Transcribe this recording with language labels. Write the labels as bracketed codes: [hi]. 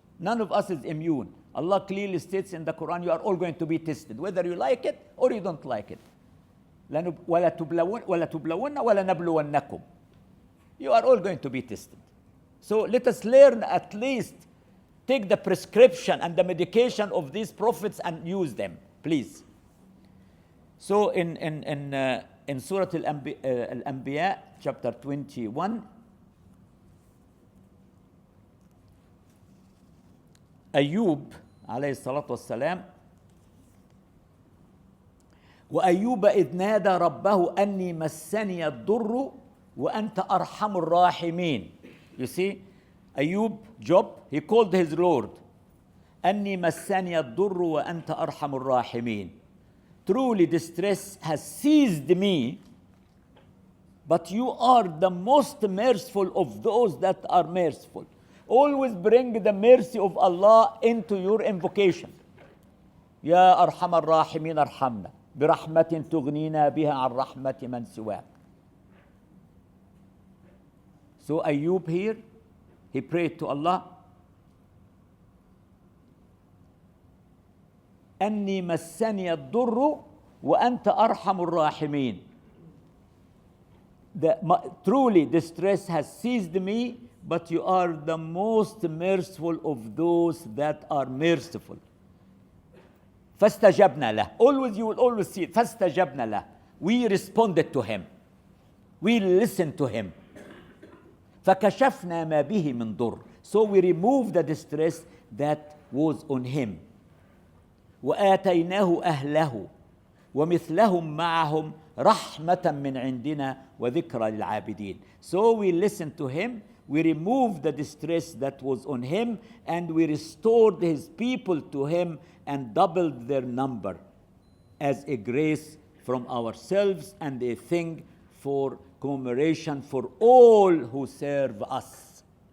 [en] None of us is immune. Allah clearly states in the Quran, you are all going to be tested, whether you like it or you don't like it. [ar] وَلَا تُبْلَوُنَّ وَلَا نَبْلُوَنَّكُمْ. [en] You are all going to be tested. So let us learn, at least take the prescription and the medication of these prophets and use them, please. So in Surah Al-Anbiya, chapter 21, Ayub, alayhi salatu wassalam, [ar] وأيوب إذ نادى ربه أني مسني الضر وأنت أرحم الراحمين. [en] You see, Ayub, Job, he called his Lord, [ar] أني مسني الضر وأنت أرحم الراحمين. [en] Truly distress has seized me, but you are the most merciful of those that are merciful. Always bring the mercy of Allah into your invocation. [ar] يا أرحم الراحمين ارحمنا برحمة تغنينا بها عن رحمة من سواك. [en] So Ayub here, he prayed to Allah, [ar] أني مسني الضر وأنت أرحم الراحمين. [en] Truly distress has seized me, but you are the most merciful of those that are merciful. [ar] فاستجبنا له. [en] You will always see it. [ar] فاستجبنا له. [en] We responded to him. We listened to him. [ar] فكشفنا ما به من ضر. [en] So we removed the distress that was on him. [ar] وآتيناه أهله ومثلهم معهم رحمة من عندنا وذكرى للعابدين. [en] So we listened to him, we removed the distress that was on him, and we restored his people to him and doubled their number as a grace from ourselves and a thing for commemoration for all who serve us.